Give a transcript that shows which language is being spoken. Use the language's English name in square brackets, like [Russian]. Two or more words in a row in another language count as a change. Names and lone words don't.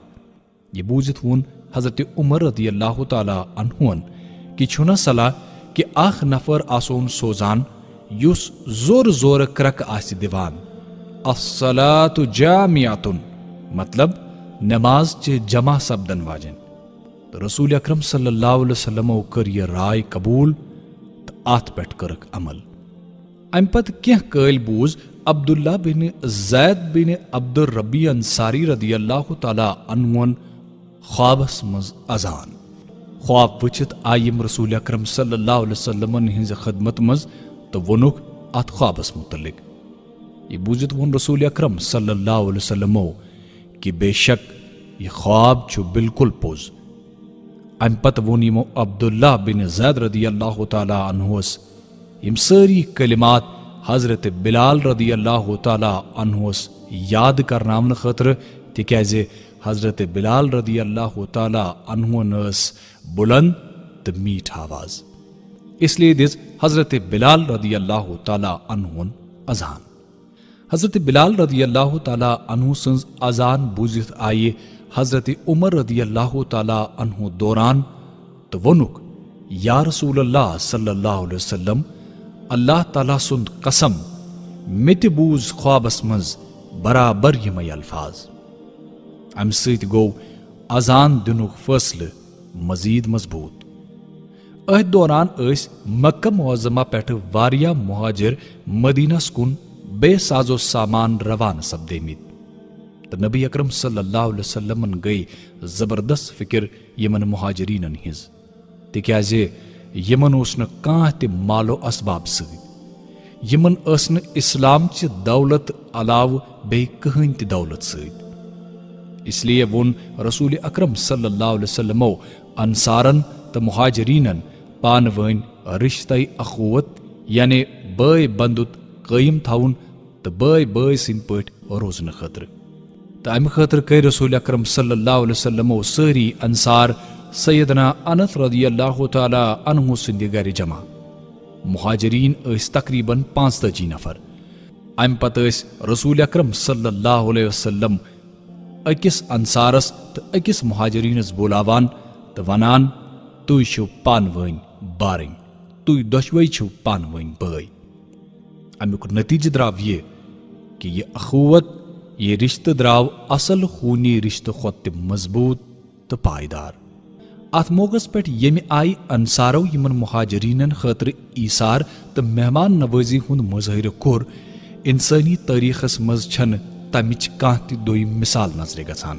[Kashmiri] یہ بوٗزِتھ ووٚن حضرت عمر [Arabic] رضی اللہ تعالیٰ عنہن [Kashmiri] کہ چھُنہ صلاح کہ اکھ نفر آسون سوزان یُس زورٕ زورٕ کرکہٕ آسہِ دِوان، [Arabic] الصلاۃ جامعۃ، [Kashmiri] مطلب نماز چہِ جمع سپدن واجن۔ تو رسول اکرم [Arabic] صلی اللہ علیہ وسلمو [Kashmiri] کر یہ رائے قبول تو ات پٮ۪ٹھ کٔرٕکھ عمل۔ امہ پتہٕ کینٛہہ کٲلۍ بوٗز عبداللہ بن زید بن عبد الربی انصاری [Arabic] رضی اللہ تعالیٰ عنہن [Kashmiri] خوابس مز اذان۔ خواب وچھت آیم رسول اکرم [Arabic] صلی اللہ علیہ وسلمن [Kashmiri] ہنز خدمت مز تو وونُکھ ات خوابس متعلق۔ یہ بوٗزِتھ ووٚن رسول اکرم [Arabic] صلی اللہ علیہ وسلمو [Kashmiri] کہ بے شک یہ خواب چھُ بالکل پوٚز۔ امہ پتہٕ ووٚن یمو عبداللہ بن زید [Arabic] رضی اللہ تعالیٰ عنہس [Kashmiri] یم سٲری کلمات حضرت بلال [Arabic] رضی اللہ تعالیٰ عنہس [Kashmiri] یاد کرناونہٕ خٲطرٕ، تِکیازِ حضرت بلال [Arabic] رضی اللہ تعالیٰ عنہن [Kashmiri] ٲس بلند تہٕ میٖٹھ آواز، [Urdu] اس لیے [Kashmiri] دِژ حضرت بلال [Arabic] رضی اللہ تعالیٰ عنہن [Kashmiri] اذان۔ حضرت بلال [Arabic] رضی اللہ تعالیٰ عنہ [Kashmiri] سنز اذان بوزِتھ آئے حضرت عمر [Arabic] رضی اللہ تعالیٰ عنہ [Kashmiri] دوران تو وونُکھ [Arabic] یا رسول اللہ صلی اللہ علیہ وسلم، [Kashmiri] اللہ تعالیٰ سند قسم مےٚ تہِ بوٗز خوابس منز برابر یمے الفاظ۔ امہ سۭتۍ گوٚو اذان دِنُک فٲصلہٕ مزید مضبوط۔ أتھۍ دوران ٲسۍ مکہ معظمہ پٮ۪ٹھٕ واریاہ مہاجر مدینس کُن بے سازو سامان روانہ سپدیمٕتۍ، تہٕ نبی اکرم [Arabic] صلی اللہ علیہ وسلمن [Kashmiri] گٔیہِ زبردست فکر یمن مہاجرینن ہنز، تِکیازِ یمن اوس نہٕ کانٛہہ تہِ مالو اسباب سۭتۍ، یمن ٲس نہٕ اسلام چہِ دولت علاوٕ بیٚیہِ کٕہٕنۍ تہِ دولت سۭتۍ۔ [Urdu] اس لیے [Kashmiri] ووٚن رسول اکرم [Arabic] صلی اللہ علیہ وسلمو [Kashmiri] انصارن تہٕ مہاجرینن پانہٕ ؤنۍ رشتہ اخوت یعنی بٲے بندُت قٲیِم تھاوُن تہٕ بٲے بٲے سٕنٛدۍ پٲٹھۍ روزنہٕ خٲطرٕ۔ تہٕ امہِ خٲطرٕ کٔرۍ رسول اکرم [Arabic] صلی اللہ علیہ وسلمو [Kashmiri] سٲری انصار سیدنا انس [Arabic] رضی اللہ تعالیٰ عنہ [Kashmiri] سٕنٛدِ گرِ جمع۔ مہاجرین ٲسۍ تقریباً 45 نفر۔ امہِ پتہٕ ٲسۍ رسول اکرم [Arabic] صلی اللہ علیہ وسلم [Kashmiri] أکِس انصارس تہٕ أکِس مہاجرینس بولاوان تہٕ ونان تُہۍ چھِو پانہٕ ؤنۍ بارٕنۍ، تُہۍ دۄشوے چھِو پانہٕ ؤنۍ بٲے۔ امیُک نتیجہ درٛاو یہِ کہ یہ اخوت، یہ رشتہ درٛاو اصل خوٗنی رشتہ کھۄتہٕ تہِ مضبوط تہٕ پائیدار۔ اتھ موقعس پٮ۪ٹھ ییٚمہِ آیہِ انصارو یمن مہاجرینن خٲطرٕ ایثار تہٕ مہمان نوٲزی ہُنٛد مظٲہرٕ کوٚر، انسٲنی تٲریٖخس منٛز چھنہٕ تمِچ کانٛہہ تہِ دوٚیِم مثال نظرِ گژھان۔